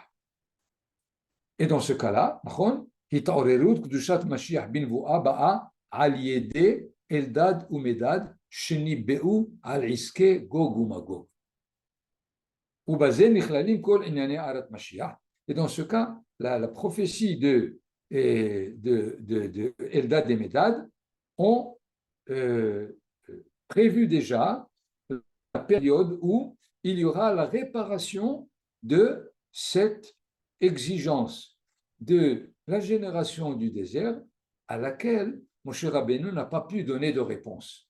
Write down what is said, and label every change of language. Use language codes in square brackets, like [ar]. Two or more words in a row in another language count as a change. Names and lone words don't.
[fr] Et dans ce cas-là, [he] התעוררות קדושת משיח בנבואה באה על ידי אלדד ומדד שניבאו על עסקי גוג ומגוג. ובזה נכללים כל ענייני ארת משיח. [fr] Et dans ce cas, la prophétie de Eldad et Medad ont prévu déjà la période où il y aura la réparation de cette exigence de la génération du désert à laquelle Moshe Rabbeinu n'a pas pu donner de réponse.